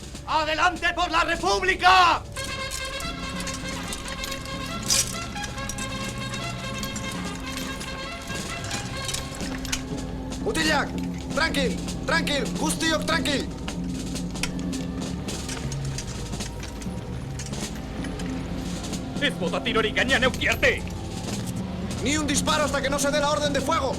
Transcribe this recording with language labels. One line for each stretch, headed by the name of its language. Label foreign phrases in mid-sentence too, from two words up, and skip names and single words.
Spanish: ¡Adelante por la República!
Basque: Mutilak, tranquil, tranquil, guztiok tranquil. Ez bota tirorik gainean euki arte!
Spanish: Ni un disparo hasta que no se dé la orden de fuego.